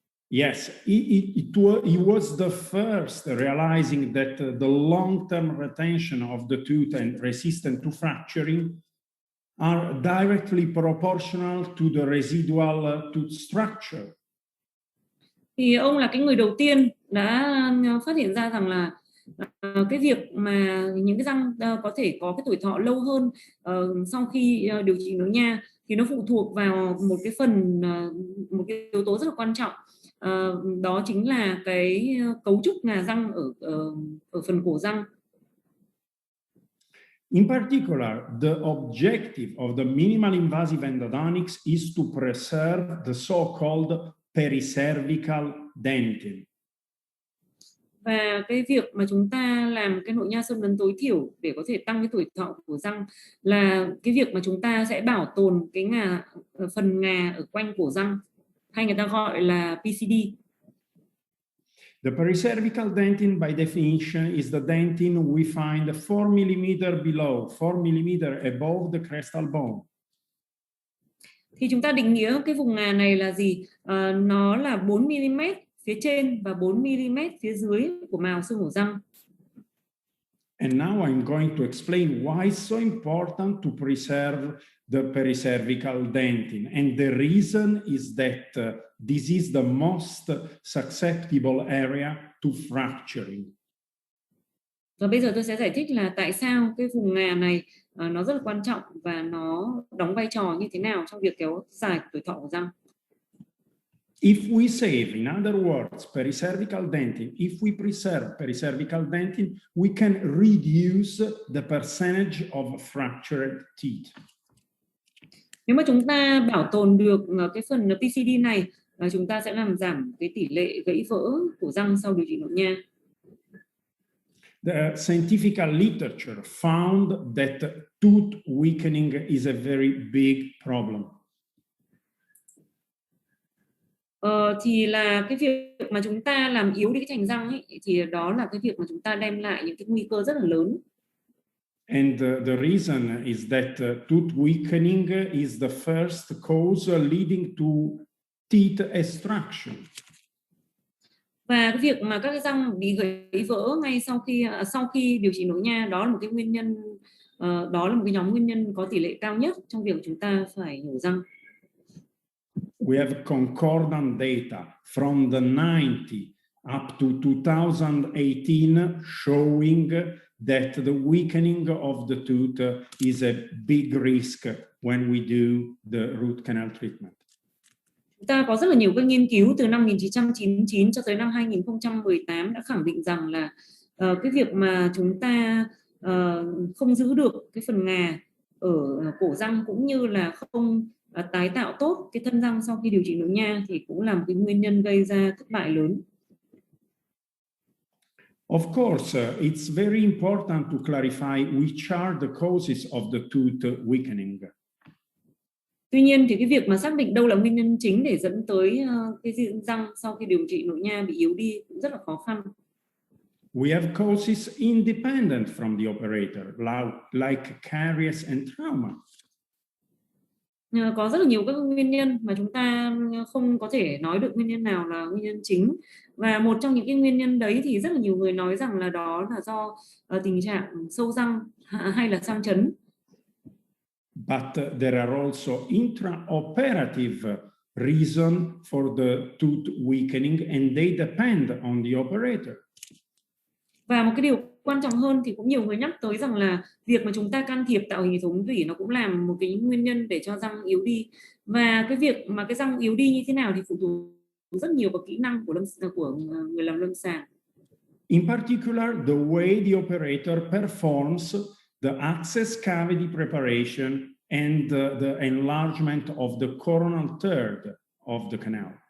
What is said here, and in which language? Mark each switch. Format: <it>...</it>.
<en>Yes, he was the first realizing that the long-term retention of the tooth and resistant to fracturing are directly proportional to the residual tooth structure.</en> <vi>Thì ông là cái người đầu tiên đã phát hiện ra rằng là cái việc mà những cái răng có thể có cái tuổi thọ lâu hơn sau khi điều trị Nội Nha thì nó phụ thuộc vào một cái phần, một cái yếu tố rất là quan trọng, đó chính là cái cấu trúc ngà răng ở phần cổ răng.</vi> <en>In particular, the objective of the minimal invasive endodontics is to preserve the so-called pericervical dentin.</en> <vi>Và cái việc mà chúng ta làm cái nội nha xâm lấn tối thiểu để có thể tăng cái tuổi thọ của răng là cái việc mà chúng ta sẽ bảo tồn cái phần ngà ở quanh cổ răng, hay người ta gọi là PCD.</vi> <en>The pericervical dentin, by definition, is the dentin we find 4 mm below, 4 mm above the crestal bone.</en> <vi>Thì chúng ta định nghĩa cái vùng ngà này là gì? Nó là 4 mm phía trên và 4 mm phía dưới của mào xương hổ răng.</vi> <en>And now I'm going to explain why it's so important to preserve the pericervical dentin. And the reason is that this is the most susceptible area to fracturing.</en> <vi>Và bây giờ tôi sẽ giải thích là tại sao cái vùng ngà này nó rất là quan trọng và nó đóng vai trò như thế nào trong việc kéo dài tuổi thọ của răng.</vi> <en>If we save, in other words, pericervical dentin, if we preserve pericervical dentin, we can reduce the percentage of fractured teeth.</en> <vi>Nếu mà chúng ta bảo tồn được cái phần PCD này, chúng ta sẽ làm giảm cái tỷ lệ gãy vỡ của răng sau điều trị nội nha.</vi> <en>The scientific literature found that tooth weakening is a very big problem.</en> <vi>Thì là cái việc mà chúng ta làm yếu đi cái thành răng ấy, thì đó là cái việc mà chúng ta đem lại những cái nguy cơ rất là lớn.</vi> <en>And the reason is that tooth weakening is the first cause leading to teeth extraction.</en> <vi>Và cái việc mà các cái răng bị gãy vỡ ngay sau khi điều trị nội nha, đó là một cái nguyên nhân, đó là một cái nhóm nguyên nhân có tỷ lệ cao nhất trong việc chúng ta phải nhổ răng.</vi> <en>We have concordant data from the 90s up to 2018 showing that the weakening of the tooth is a big risk when we do the root canal treatment.</en> <vi>Chúng ta có rất là nhiều các nghiên cứu từ năm 1999 cho tới năm 2018 đã khẳng định rằng là cái việc mà chúng ta không giữ được cái phần ngà ở cổ răng cũng như là không tái tạo tốt cái thân răng sau khi điều trị nội nha thì cũng là một cái nguyên nhân gây ra thất bại lớn.</vi> <en>Of course, it's very important to clarify which are the causes of the tooth weakening.</en> <vi>Tuy nhiên thì cái việc mà xác định đâu là nguyên nhân chính để dẫn tới cái răng sau khi điều trị nội nha bị yếu đi cũng rất là khó khăn.</vi> <en>We have causes independent from the operator, like caries and trauma.</en> <vi>Có rất là nhiều các nguyên nhân mà chúng ta không có thể nói được nguyên nhân nào là nguyên nhân chính. Và một trong những cái nguyên nhân đấy thì rất là nhiều người nói rằng là đó là do tình trạng sâu răng hay là sang chấn.</vi> <en>But there are also intraoperative reasons for the tooth weakening and they depend on the operator.</en> <vi>Và một cái điều quan trọng hơn thì cũng nhiều người nhắc tới rằng là việc mà chúng ta can thiệp tạo hình hệ thống tủy nó cũng là một cái nguyên nhân để cho răng yếu đi. Và cái việc mà cái răng yếu đi như thế nào thì phụ thuộc rất nhiều vào kỹ năng của người làm lâm sàng.</vi> <en>In particular, the way the operator performs the access cavity preparation and the enlargement of the coronal third of the canal.</en>